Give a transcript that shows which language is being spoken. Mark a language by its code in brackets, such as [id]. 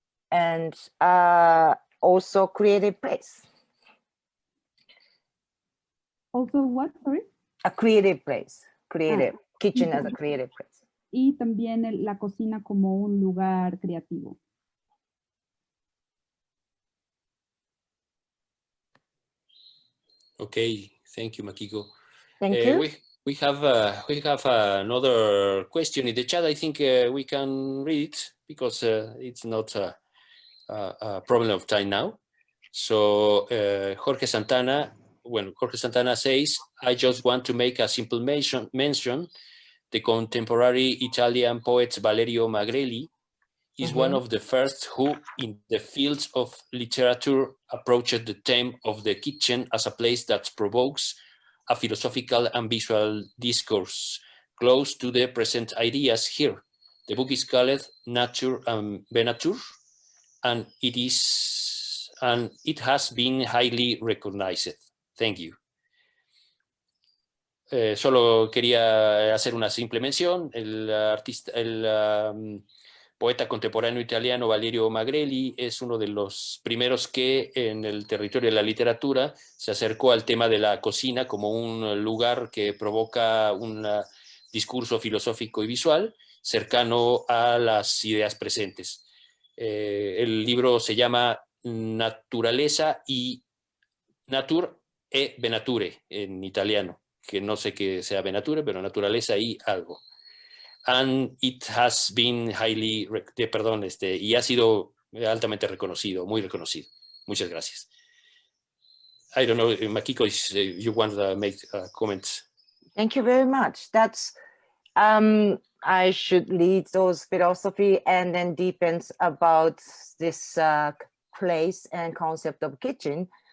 [en] And also creative place. Also what, sorry? A creative place, creative, kitchen as a creative place. [es] Y también la cocina como un lugar creativo. [en] Okay, thank you, Makiko. Thank you. We have another question in the chat. I think we can read it because it's not a problem of time now. So Jorge Santana says, I just want to make a simple mention. The contemporary Italian poet Valerio Magrelli is one of the first who, in the fields of literature, approached the theme of the kitchen as a place that provokes a philosophical and visual discourse close to the present ideas here. The book is called Nature and Venature, and it has been highly recognized. Thank you. [es] Solo quería hacer una simple mención. El poeta contemporáneo italiano Valerio Magrelli es uno de los primeros que en el territorio de la literatura se acercó al tema de la cocina como un lugar que provoca un discurso filosófico y visual cercano a las ideas presentes. El libro se llama Naturaleza y Natur e Venature en italiano, que no sé qué sea Venature, pero naturaleza y algo. [en] And it has been highly, [es] y ha sido altamente reconocido, muy reconocido. Muchas gracias. [en] I don't know, Makiko, if you want to make comments. Thank you very much. That's, I should lead those philosophy and then deepens about this place and concept of kitchen.